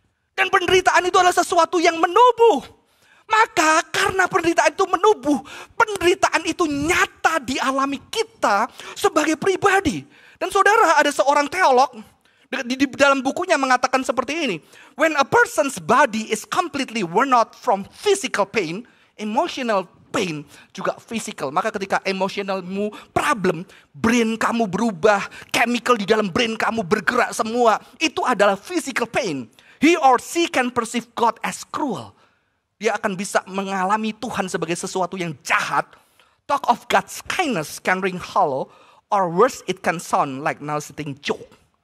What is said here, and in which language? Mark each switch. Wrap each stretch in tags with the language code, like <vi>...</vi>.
<id>Dan penderitaan itu adalah sesuatu yang menubuh. Maka karena penderitaan itu menubuh, penderitaan itu nyata dialami kita sebagai pribadi. Dan saudara, ada seorang teolog di dalam bukunya mengatakan seperti ini.</id> <en>When a person's body is completely worn out from physical pain, emotional pain juga physical.</en> <id>Maka ketika emotionalmu problem, brain kamu berubah, chemical di dalam brain kamu bergerak semua. Itu adalah physical pain.</id> <en>He or she can perceive God as cruel.</en> <id>Dia akan bisa mengalami Tuhan sebagai sesuatu yang jahat.</id> <en>Talk of God's kindness can ring hollow, or worse it can sound like nauseating joke.</en>